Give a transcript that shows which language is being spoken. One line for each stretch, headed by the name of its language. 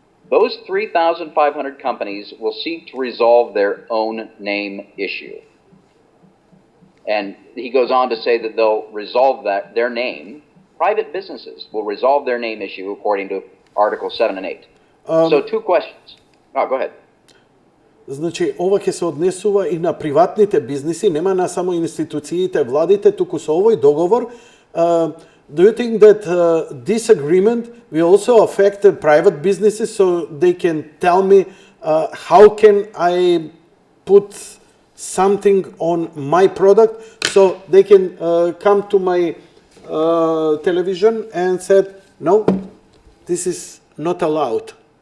English: Those 3,500 companies will seek to resolve their own name issue. And he goes on to say that they'll resolve their name, private businesses will resolve their name issue according to Article 7 and 8. So 2 questions. Oh, go ahead.
Macedonian: Значи, ова ќе се однесува и на приватните бизниси, нема на само институциите, владите, туку со овој договор.
English: Do you think that this agreement will also affect the private businesses so they can tell me how can I put something on my product so they can come to my television and said, no, this is not allowed?